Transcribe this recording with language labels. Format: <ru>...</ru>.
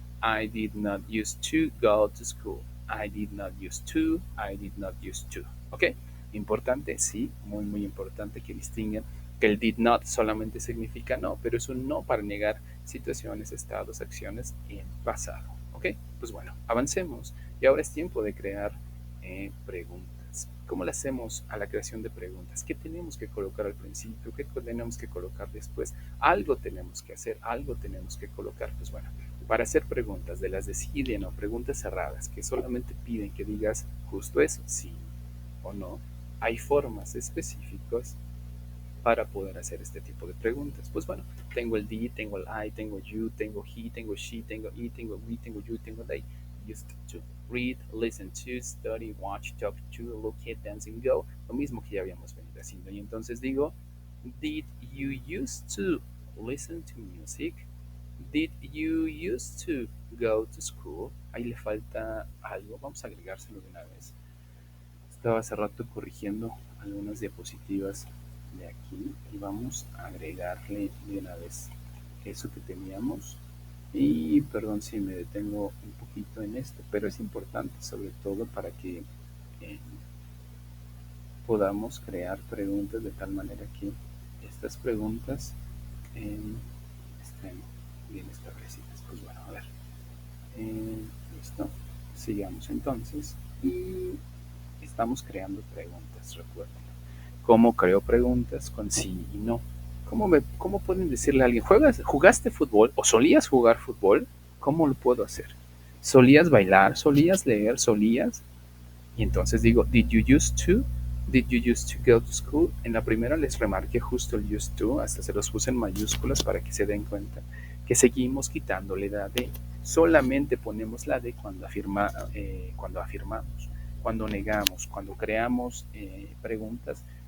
<en>I did not used to go to school. I did not used to. I did not used to. ¿Ok?</en> <es>Importante, sí, muy, muy importante que distingan que el did not solamente significa no, pero es un no para negar situaciones, estados, acciones en pasado. ¿Ok? Pues bueno, avancemos. Y ahora es tiempo de crear preguntas. ¿Cómo le hacemos a la creación de preguntas? ¿Qué tenemos que colocar al principio? ¿Qué tenemos que colocar después? Algo tenemos que hacer, algo tenemos que colocar. Pues bueno, para hacer preguntas de las de sí y no, preguntas cerradas que solamente piden que digas justo eso, sí o no, hay formas específicas para poder hacer este tipo de preguntas. Pues bueno, tengo el did, tengo el I, tengo you, tengo he, tengo she, tengo it, tengo we, tengo you, tengo they.</es> <en>Used to read, listen to, study, watch, talk to, look at, dance and go.</en> <es>Lo mismo que ya habíamos venido haciendo. Y entonces digo,</es> <en>did you used to listen to music? Did you used to go to school?</en> <es>Ahí le falta algo. Vamos a agregárselo de una vez. Estaba hace rato corrigiendo algunas diapositivas de aquí y vamos a agregarle de una vez eso que teníamos. Y perdón si me detengo un poquito en esto, pero es importante sobre todo para que eh, podamos crear preguntas de tal manera que estas preguntas estén bien establecidas. Pues bueno, a ver, listo, sigamos entonces y estamos creando preguntas, recuerden. ¿Cómo creo preguntas? Con sí y no. ¿Cómo pueden decirle a alguien, jugaste fútbol o solías jugar fútbol? ¿Cómo lo puedo hacer? ¿Solías bailar? ¿Solías leer? ¿Solías? Y entonces digo,</es> <en>did you used to? Did you used to go to school?</en> <es>En la primera les remarqué justo el used to, hasta se los puse en mayúsculas para que se den cuenta que seguimos quitándole la D. Solamente ponemos la D cuando afirmamos, cuando negamos, cuando creamos preguntas.</es>